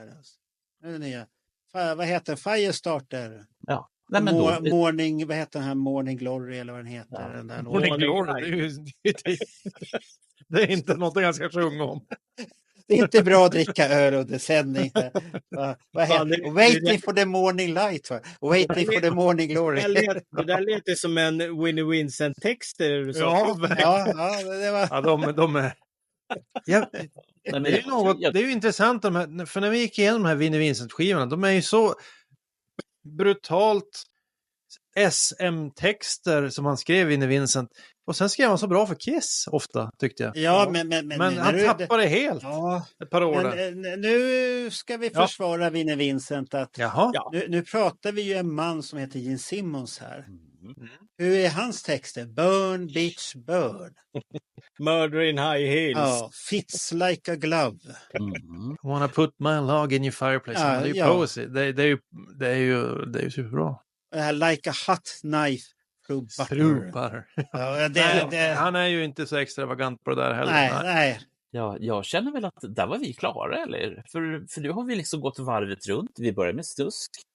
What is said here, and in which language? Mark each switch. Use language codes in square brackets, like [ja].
[sv] Alltså. Nu är det nya. Vad heter Firestarter? Ja. Nej, men då... Morning, vad heter den här? Morning Glory eller vad den heter? Ja. Den där Morning Glory, det är inte något jag ska sjunga om. Det är inte bra att dricka öl under sändning. Vad heter? [en] Waiting for the morning light. Waiting for the morning glory. [sv] Det där låter som en Winnie Vincent-text. Ja, det var... Ja, de är... Ja, det är ju intressant, för när vi gick igenom de här Winnie Vincent-skivorna, de är ju så brutalt SM-texter som han skrev Winnie Vincent. Och sen skrev han så bra för Kiss ofta, tyckte jag. Ja, men han tappade helt ett par år där. Nu ska vi försvara Winnie Vincent. Att nu pratar vi ju en man som heter Gene Simmons här. Hur är hans texter? [en] Burn, bitch, burn. Murder in high heels. Ja, fits like a glove. I wanna put my log in your fireplace. [sv] Det är ju poesy. Det är ju superbra. [en] Like a hot knife True. [sv] Ja, Han är ju inte så extravagant på det där heller. Nej. Ja, jag känner väl att där var vi klara, eller? För nu har vi liksom gått varvet runt. Vi börjar med Snusk.